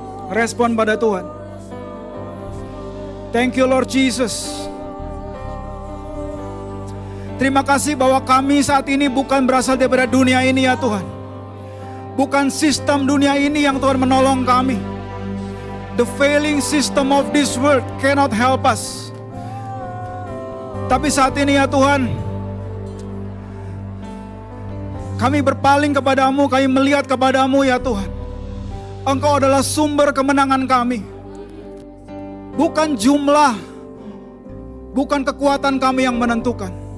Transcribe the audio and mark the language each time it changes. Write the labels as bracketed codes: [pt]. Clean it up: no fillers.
[id] Respon pada Tuhan. [en] Thank you Lord Jesus. [id] Terima kasih bahwa kami saat ini bukan berasal daripada dunia ini ya Tuhan. Bukan sistem dunia ini yang Tuhan menolong kami. [en] The failing system of this world cannot help us. [id] Tapi saat ini ya Tuhan, kami berpaling kepadamu, kami melihat kepadamu ya Tuhan. Engkau adalah sumber kemenangan kami. Bukan jumlah, bukan kekuatan kami yang menentukan.